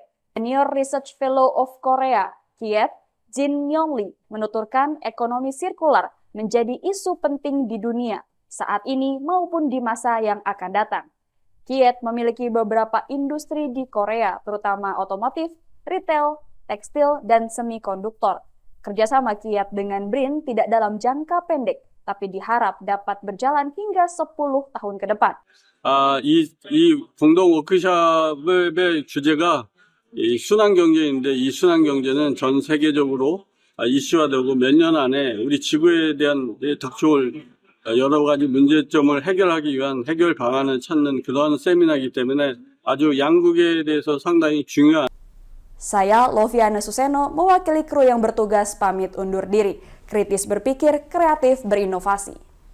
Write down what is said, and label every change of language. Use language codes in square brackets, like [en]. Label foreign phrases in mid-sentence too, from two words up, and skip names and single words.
[id] Senior Research Fellow of Korea KIET, Jin Yong-lee, menuturkan ekonomi sirkular menjadi isu penting di dunia saat ini maupun di masa yang akan datang. Kiat memiliki beberapa industri di Korea, terutama otomotif, retail, tekstil, dan semikonduktor. Kerjasama Kiat dengan BRIN tidak dalam jangka pendek, tapi diharap dapat berjalan hingga 10 tahun ke depan. [ko] 이 공동 워크숍의 주제가 이 순환 경제인데 이 순환 경제는 전 세계적으로 이슈화되고 몇 년 안에 우리 지구에 대한 닥쳐올 여러 가지 문제점을 해결하기 위한 해결 방안을 찾는 그러한 세미나이기 때문에 아주 양국에 대해서 상당히 중요한. [id] Saya, Loviana Suseno, mewakili kru yang bertugas pamit undur diri. Kritis berpikir, kreatif berinovasi.